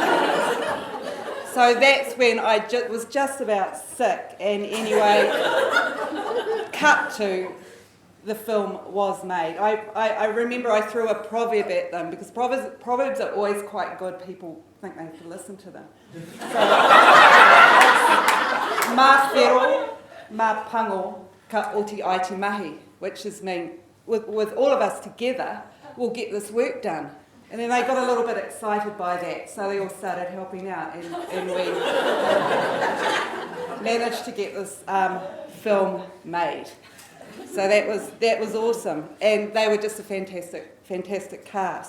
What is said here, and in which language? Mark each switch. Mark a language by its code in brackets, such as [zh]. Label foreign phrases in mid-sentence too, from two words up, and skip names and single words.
[en] So that's when I was just about sick, and anyway, cut to the film was made. I remember I threw a proverb at them, because proverbs are always quite good. People think they have to listen to them. So, [mi] mā whero, mā pango, ka oti ai te mahi, [en] which is mean, with all of us together, we'll get this work done. And then they got a little bit excited by that, so they all started helping out, and we managed to get this film made. So that was awesome, and they were just a fantastic cast.